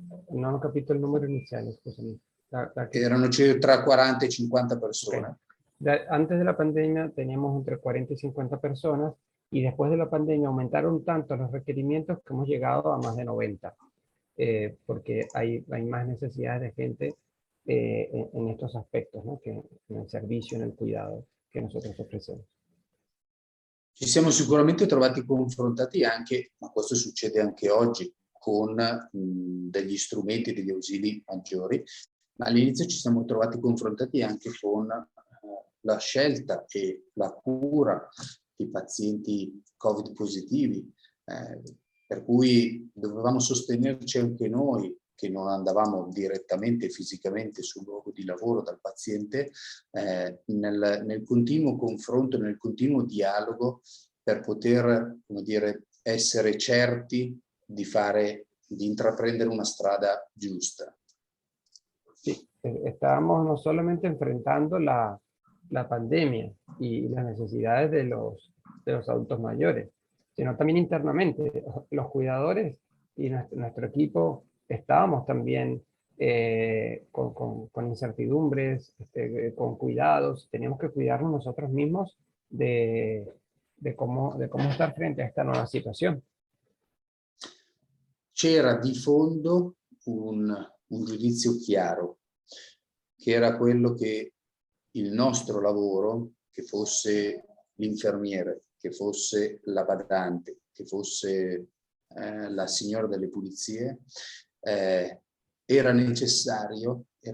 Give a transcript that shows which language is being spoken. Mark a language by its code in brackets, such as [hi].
[it] Non ho capito il numero iniziale, scusami. Erano tra 40 e 50 persone. Okay. [es] Antes de la pandemia teníamos entre 40 y 50 personas y después de la pandemia aumentaron tanto los requerimientos que hemos llegado a más de 90, porque hay más necesidades de gente en estos aspectos, ¿no? Que en el servicio, en el cuidado [it] che [es] nosotros ofrecemos. [it] Ci siamo sicuramente trovati confrontati anche, ma questo succede anche oggi, con degli strumenti, degli ausili maggiori, ma all'inizio ci siamo trovati confrontati anche con la scelta e la cura di pazienti Covid positivi, per cui dovevamo sostenerci anche noi, che non andavamo direttamente fisicamente sul luogo di lavoro dal paziente, nel continuo confronto, nel continuo dialogo per poter, come dire, essere certi di intraprendere una strada giusta. [es] Sí, estábamos no solamente enfrentando la pandemia y las necesidades de los adultos mayores, sino también internamente. Los cuidadores y nuestro equipo estábamos también con incertidumbres, con cuidados. Teníamos que cuidarnos nosotros mismos de cómo estar frente a esta nueva situación. [it] C'era di fondo un giudizio chiaro, che era quello che il nostro lavoro, che fosse l'infermiere, che fosse la badante, che fosse la signora delle pulizie, era necessario